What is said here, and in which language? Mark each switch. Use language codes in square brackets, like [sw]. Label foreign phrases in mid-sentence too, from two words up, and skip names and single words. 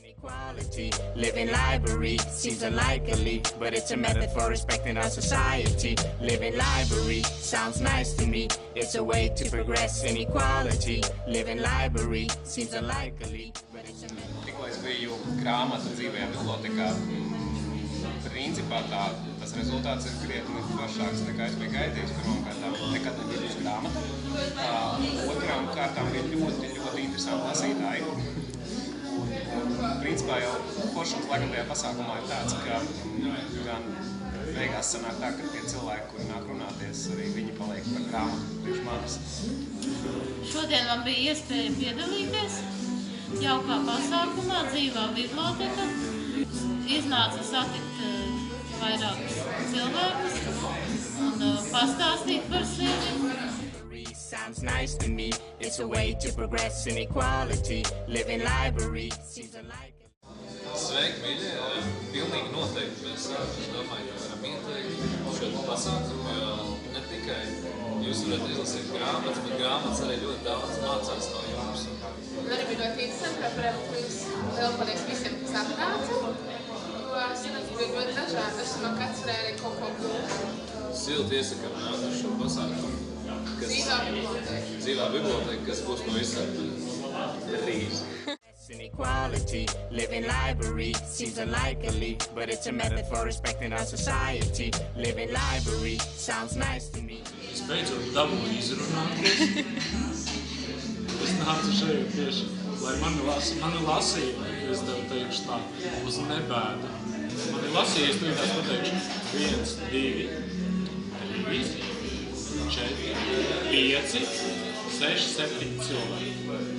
[en] Inequality, living library seems unlikely, but it's a method for respecting our society. Living library sounds nice to me. It's a way to progress inequality. Living library seems unlikely, but it's a method. [lv] Tikko es biju grāmatu dzīvajā bibliotekā, principā tas rezultāts ir krietni plašāks nekā es biju gaidījis. Pirmām kārtām nekad nebiju uz grāmatu. Otrām kārtām bija ļoti interesanti lasītāji. Principā jau foršums laikam tajā pasākumā ir tāds, ka gan beigās sanāk tā, ka tie cilvēki, kuri nāk runāties, arī viņi paliek par grāmatu priekš manis. Šodien man bija iespēja piedalīties jaukā pasākumā, dzīvā biblioteka. Iznāca satikt vairākus cilvēkus un pastāstīt par sevi. [en] Sounds nice to me. It's a way to progress inequality. Living library seems unlikely. [lv] Sveiki, mīļie! Pilnīgi noteikti mēs domāju, ka varam ieteikt šo pasākumu, jo ne tikai jūs varat izlasīt grāmatas, bet grāmatas arī ļoti daudz mācās no jums. Arī bija ļoti interesanti, ka protams, liela paldies visiem, kas atnāca, jo sanāca bija ļoti dažādi, no kāds varēja arī kaut ko gūt. Silti iesakām nākt uz šo pasākumu. Dzīvā biblioteka, kas būs no drīz. [en] Inequality, living library seems unlikely, but it's a method for respecting our society. Living library sounds nice to me. [lv] Es beidzot dabūju izrunāties. Es nācu šeit tieši, lai mani lasīja, es tev teikšu tā, uz nebēdu. Mani lasīja, es tās pateikšu 1, 2, 3, 4, 5, 6, 7 cilvēki.